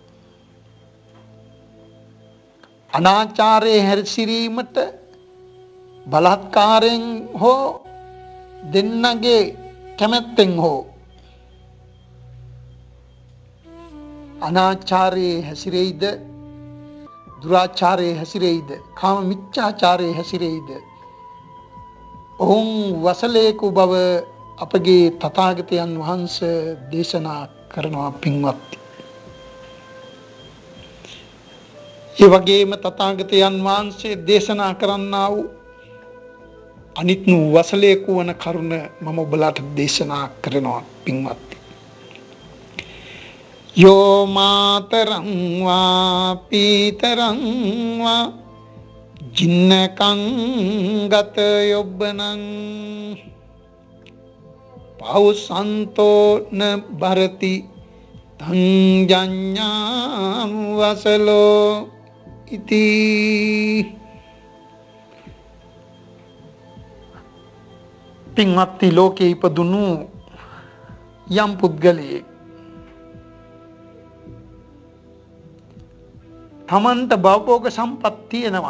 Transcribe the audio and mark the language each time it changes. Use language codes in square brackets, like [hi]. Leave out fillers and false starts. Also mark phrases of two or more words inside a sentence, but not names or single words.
[si] අනාචාරයේ හැසිරීමට බලහත්කාරයෙන් හෝ දෙන්නගේ කැමැත්තෙන් හෝ අනාචාරයේ හැසිරෙයිද, දුරාචාරයේ හැසිරෙයිද, කාම මිච්ඡාචාරයේ හැසිරෙයිද, ඔවුන් වසලේකු බව අපගේ තථාගතයන් වහන්සේ දේශනා කරනවා පින්වත්නි. ඒ වගේම තථාගතයන් වහන්සේ දේශනා කරන්නා වූ අනිත් වසලේකු වන කරුණ මම ඔබලාට දේශනා කරනවා පින්වත්නි. [pi] යෝ මාතරං වා පීතරං වා ජින්නකං ගත යොබ්බනං පෞසන්තෝ න භරති තංජඤ්ඤා වසලෝ ඉති. [si] පින්වත්නි, ලෝකේ ඉපදුණු යම් පුද්ගලයෙක් තමන්ට භවභෝග සම්පත් තියෙනවා.